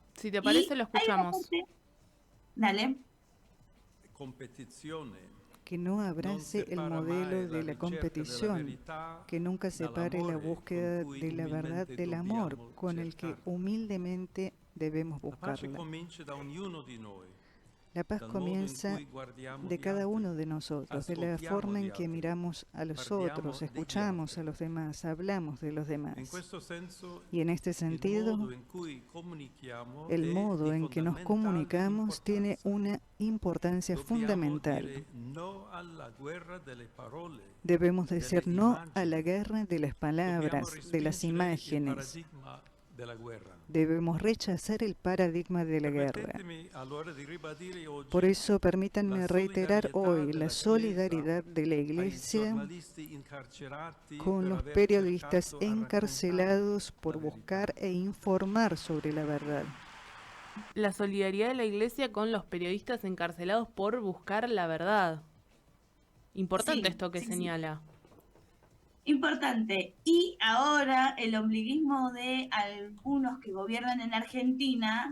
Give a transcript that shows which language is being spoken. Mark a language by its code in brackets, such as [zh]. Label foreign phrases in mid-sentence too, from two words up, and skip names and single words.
[es] si te parece, Y lo hay una escuchamos. parte, dale, [it] competizione [es] que no abrace el modelo de la competición, que nunca separe la búsqueda de la verdad del amor con el que humildemente debemos [it] La pace [es] buscarla. [it] comincia da ognuno di noi, [es] La paz [it] dal modo in [es] comienza [it] cui guardiamo [es] de [it] gli [es] cada [it] altri, [es] uno de nosotros, de la [it] ascoltiamo [es] forma [it] gli [es] en que [it] altri, [es] miramos a los [it] parliamo [es] otros, [it] degli [es] escuchamos [it] altri. [es] a los demás, hablamos de los demás. [it] In questo senso, [es] Y en este [it] il [es] sentido, [it] modo in cui comunichiamo [es] el [it] è [es] modo [it] di [es] en que nos [it] fondamentale [es] comunicamos tiene [it] importanza. [es] una importancia [it] Dobbiamo [es] fundamental. [it] dire no alla guerra delle parole. [es] Debemos decir [it] delle [es] no [it] immagini. [es] a la guerra de las [it] Dobbiamo [es] palabras, de las [it] respingere il [es] imágenes. [it] paradigma della guerra. [es] Debemos rechazar el paradigma de la guerra. [it] Permettetemi allora di ribadire oggi [es] Por eso, permítanme [it] la [es] reiterar [it] solidarietà [es] hoy [it] della [es] la solidaridad de la [it] ai [es] Iglesia [it] giornalisti incarcerati [es] con [it] per [es] los [it] aver [es] periodistas [it] cercato a [es] encarcelados [it] raccontare [es] por [it] la verità. [es] buscar e informar sobre la verdad. La solidaridad de la iglesia con los periodistas encarcelados por buscar la verdad. Importante Sí, esto que sí, sí. señala. Importante. Y ahora el ombliguismo de algunos que gobiernan en Argentina